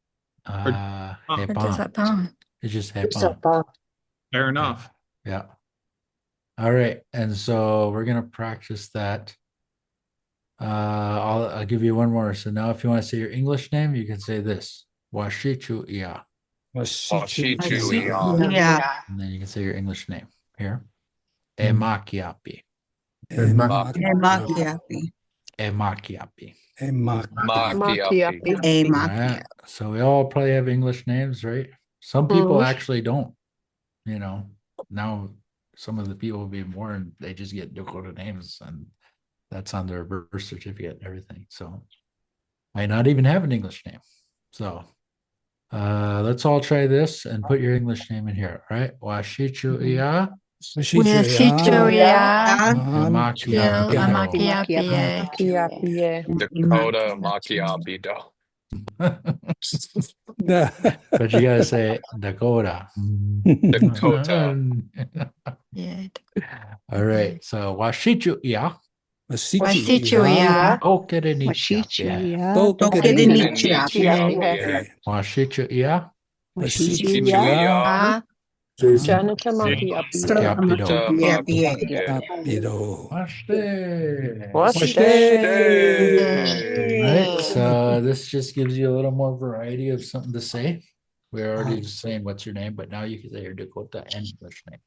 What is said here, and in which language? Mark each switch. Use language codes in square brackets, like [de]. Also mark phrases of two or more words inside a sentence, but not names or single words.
[en] Hepan. It's just Hepan. Fair enough. Yeah. All right, and so we're gonna practice that. I'll give you one more. So now, if you want to say your English name, you can say this: [dak] Washichu Ia. Washichu [en] Yeah. And then you can say your English name here. [dak] Emakiapi. Emakiapi. Emakiapi. Makiapi. A [en] All right. So we all probably have English names, right? Some people actually don't. You know, now some of the people being born, they just get Dakota names, and that's on their birth certificate and everything. So might not even have an English name. So let's all try this and put your English name in here. All right. [dak] Washichu iya Amakiapi. Dakota Makiapi. [en] But you gotta say Dakota. Dakota. All right. So [dak] Washichu iya Washichuya. Tokedenichiapi. Washichu iya Washichuya. [en] Jason. Right. So this just gives you a little more variety of something to say. We're already saying what's your name, but now you can say your Dakota and English name.